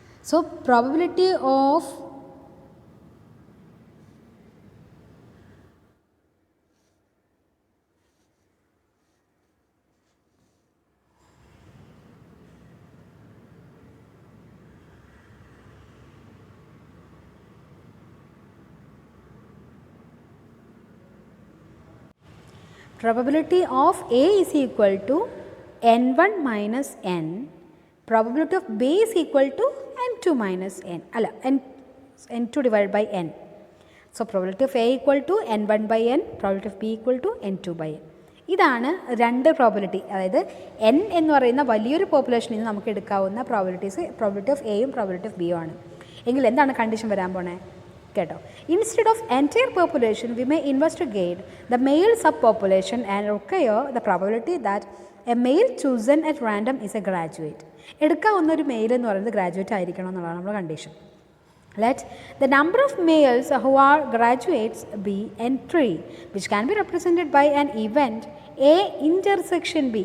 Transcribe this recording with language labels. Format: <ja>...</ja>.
<en>So probability of probability of A is equal to N1 minus N. Probability of B is equal to N2 minus N. N2 divided by N. So probability of A equal to N1 by N. Probability of B equal to N2 by N.</en> <ml>ഇതാണ് രണ്ട് probability. അതായത് N എന്ന് പറയുന്ന വലിയൊരു പോപ്പുലേഷനിൽ നിന്ന് നമുക്ക് എടുക്കാവുന്ന probability of എയും പ്രോബിലിറ്റി ഓഫ് ബിയും ആണ്. എങ്കിൽ എന്താണ് കണ്ടീഷൻ വരാൻ പോണേ? കേട്ടോ,</ml> <en>Instead of entire population we may investigate the male sub population and require the probability that a male chosen at random is a graduate.</en> <ml>എടുക്കാവുന്ന ഒരു മെയിൽ എന്ന് പറയുന്നത് ഗ്രാജുവേറ്റ് ആയിരിക്കണം എന്നുള്ളതാണ് നമ്മുടെ condition.</ml> <en>Let the number of males who are graduates be N3, which can be represented by an event A intersection B.</en>